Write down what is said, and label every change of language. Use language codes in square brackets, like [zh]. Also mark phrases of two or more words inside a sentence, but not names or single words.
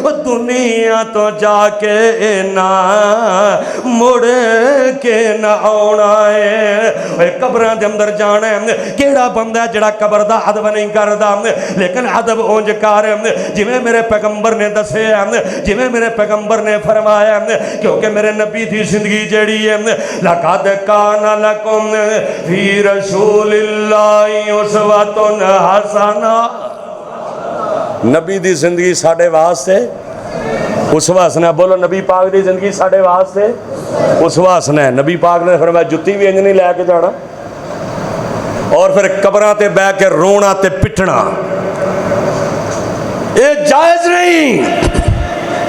[pa] دنیا تو جاکے نہ مڑ کے نہ آنا ہے. قبراں دے اندر جانا ہے. کیہڑا بندہ جیہڑا قبر دا ادب نہیں کردا، لیکن ادب انج کر جویں میرے پیغمبر نے دسیا، جویں میرے پیغمبر نے فرمایا. کیونکہ میرے نبی دی زندگی جیہڑی ہے [ar] لقد كان لكم في رسول الله أسوة حسنة. [pa] نبی دی زندگی ساڈے واسطے اسوہ حسنہ. بولو نبی پاک دی زندگی ساڈے واسطے اسوہ حسنہ ہے. نبی پاک نے فرمایا جتی بھی انج نہیں لے کے جانا، اور فیر قبراں تے بہہ کے رونا تے پٹنا یہ جائز نہیں.